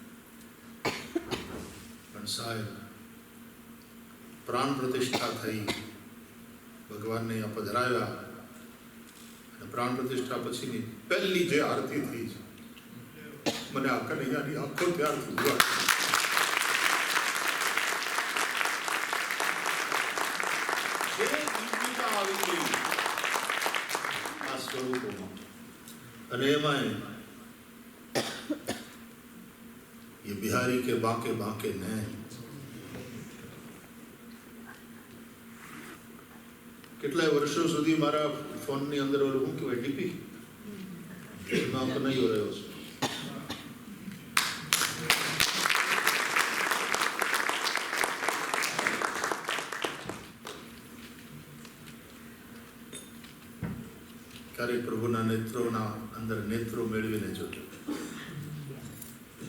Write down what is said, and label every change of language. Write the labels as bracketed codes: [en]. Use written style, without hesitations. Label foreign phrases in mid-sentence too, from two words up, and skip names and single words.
[gu] પણ સાહેબ પ્રાણ પ્રતિષ્ઠા થઈ, ભગવાનને અહીંયા પધરાવ્યા અને પ્રાણ પ્રતિષ્ઠા પછીની પહેલી જે આરતી થઈ છે, મને આ કનૈયાની આંખો ત્યારથી જોવા. જે દિવ્યતા આવી ગઈ આ સ્વરૂપોમાં. અને એમાં [hi] ये बिहारी के बांके बांके नैन. [gu] કેટલાય વર્ષો સુધી મારા ફોનની અંદર ઓલું શું કહેવાય ડીપી એમાં તો નહીં રહ્યો છે. ક્યારેક પ્રભુના નેત્રોના અંદર નેત્રો મેળવીને જોજો.